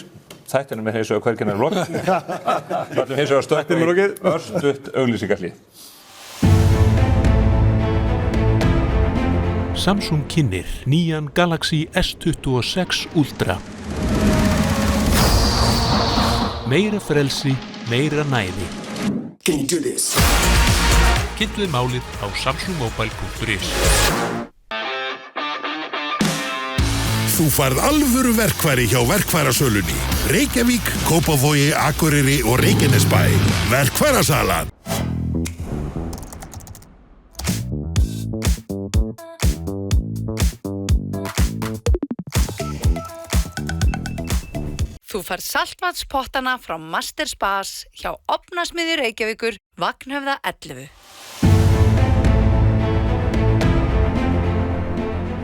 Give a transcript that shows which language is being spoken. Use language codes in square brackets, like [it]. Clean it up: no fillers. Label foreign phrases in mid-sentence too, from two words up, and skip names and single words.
[is] Þættinum hins vegar hvergi nær lokið. Þá ætlum hins vegar að stökkva í örstutt auglýsingahlé. Samsung kynnir nýjan Galaxy S26 Ultra. Meira frelsi, meira næði. [en] Can you do this? [is] Kynntuð málið á samsungmobile.is. Þú færð alvöru verkfæri hjá verkfærasölunni. Reykjavík, Kópavogi, Akureyri og Reykjanesbæ. Verkfærasalan. Þú færð saltvatspottana frá Master Spas hjá Ofnasmiðju Reykjavíkur, Vagnhöfða 11.